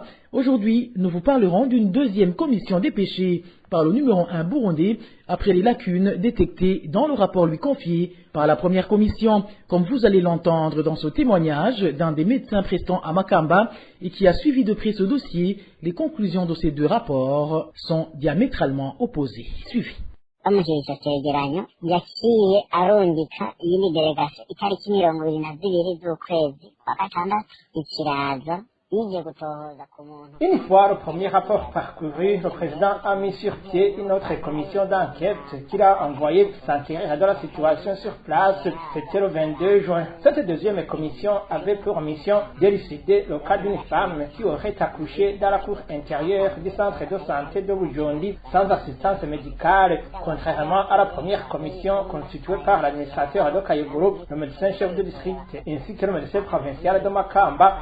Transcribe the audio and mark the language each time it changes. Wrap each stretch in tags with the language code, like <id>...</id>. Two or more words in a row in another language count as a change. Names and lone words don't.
<fr>Aujourd'hui, nous vous parlerons d'une deuxième commission dépêchée par le numéro 1 burundais après les lacunes détectées dans le rapport lui confié par la première commission. Comme vous allez l'entendre dans ce témoignage d'un des médecins prestants à Makamba et qui a suivi de près ce dossier, les conclusions de ces 2 rapports sont diamétralement opposées. Suivez.</fr> <rn>bamushyize icyo cyegeranyo yaciye arungika iyindi delegation itariki 22 z'ukwezi kwa gatandatu ikiraza.</rn> <fr>Une fois le premier rapport parcouru, le président a mis sur pied une autre commission d'enquête qu'il a envoyée pour s'enquérir de la situation sur place. C'était le 22 juin. Cette deuxième commission avait pour mission d'élucider le cas d'une femme qui aurait accouché dans la cour intérieure du centre de santé de Bujondi sans assistance médicale, contrairement à la première commission constituée par l'administrateur de Kayogoro, le médecin chef de district, ainsi que le médecin provincial de Makamba.</fr>